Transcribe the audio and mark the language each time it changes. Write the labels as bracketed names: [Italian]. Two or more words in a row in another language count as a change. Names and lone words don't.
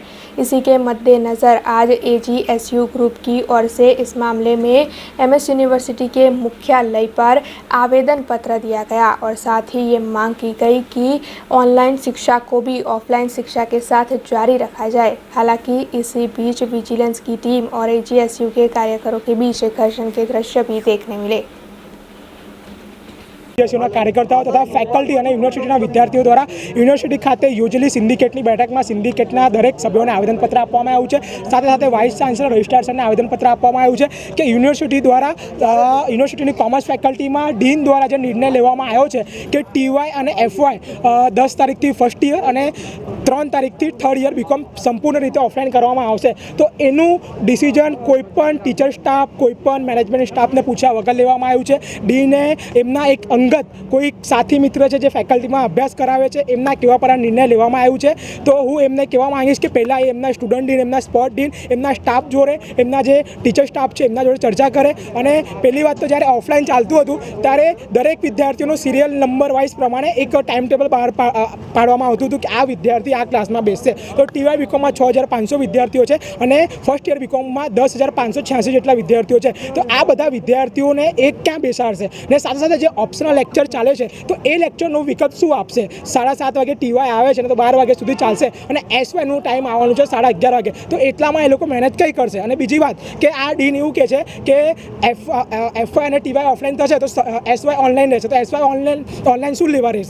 [Hindi] इसी के मद्देनज़र आज AGSU ग्रुप की ओर से इस मामले में MS यूनिवर्सिटी के मुख्यालय पर आवेदन पत्र दिया गया और साथ ही ये मांग की गई कि ऑनलाइन शिक्षा को भी ऑफलाइन शिक्षा के साथ जारी रखा जाए। हालांकि इसी बीच विजिलेंस की टीम और AGSU के कार्यकरों के बीच घर्षण के दृश्य भी देखने मिले। [Gujarati] કાર્યકર્તાઓ તથા ફેકલ્ટી ઔર યુનિવર્સિટી વિદ્યાર્થીઓ દ્વારા યુનિવર્સિટી ખાતે યોજેલી સિન્ડિકેટની બેઠક મેં સિન્ડિકેટના દરેક સભ્યો આવેદનપત્ર આપવામાં આવ્યું છે। સાથે સાથે [English] vice chancellor [Gujarati] રજિસ્ટ્રાર સરને આવેદનપત્ર આપવામાં આવ્યું છે કિ યુનિવર્સિટી દ્વારા યુનિવર્સિટી કૉમર્સ ફેકલ્ટી [Hindi] में डीन द्वारा जो [Gujarati] નિર્ણય લેવામાં આવ્યો છે કિ TY ઔર FY 10 તારીખ થી [English] first year [Gujarati] ઔર 3 તારીખ થી [English] third year [Gujarati] બીકૉમ સંપૂર્ણ રીતે ઑફલાઈન કરવામાં આવશે। તો એનું ડિસિઝન કોઈપણ [English] teacher staff, [Gujarati] કોઈપણ [English] management staff [Gujarati] ને પૂછ્યા વગર લેવામાં આવ્યું છે। ડીને એમના એક અંગત કોઈ સાથી મિત્ર હૈ જો ફેકલ્ટી મેં અભ્યાસ કરાવે છે, એમના કેવા પર નિર્ણય લેવામાં આવ્યો છે। તો હું એમને કહેવા માંગીશ કિ પહેલા એમના [English] student dean, [Gujarati] એમના [English] sport dean, [Gujarati] એમના સ્ટાફ જોડે, એમના જે [English] teacher staff [Gujarati] હૈ એમના જોડે ચર્ચા કરે। અને પહેલી વાત તો જ્યારે ઑફલાઈન ચાલતું હતું ત્યારે દરેક વિદ્યાર્થીઓનો [English] serial number [Gujarati] વાઈઝ પ્રમાણે એક [English] time table [Gujarati] બહાર પાડવામાં આવતું હતું કિ આ વિદ્યાર્થી આ ક્લાસ મેં બેસશે। તો TY બીકૉમ મેં 6500 વિદ્યાર્થીઓ છે અને [English] first year [Gujarati] બીકૉમ મેં 10,586 જેટલા વિદ્યાર્થીઓ છે। તો આ બધા વિદ્યાર્થીઓને એક ક્યા બેસાડશે ને સાથે સાથે જે ઑપ્શનલ લેક્ચર ચાલે છે તો એ લેક્ચરનો વિકલ્પ શું આપશે? 7:30 વાગે ટીવાય આવે છે ને તો 12 વાગ્યા સુધી ચાલશે અને એસવાયનું ટાઈમ આવવાનું છે 11:30 વાગે, તો એટલામાં એ લોકો મહેનત કઈ કરશે? અને બીજી વાત કે આ ડીન એવું કહે છે કે એફવાય અને ટીવાય ઓફલાઈન થશે તો એસવાય ઓનલાઈન રહેશે, તો એસવાય ઓનલાઈન શું લેવા રહેશે?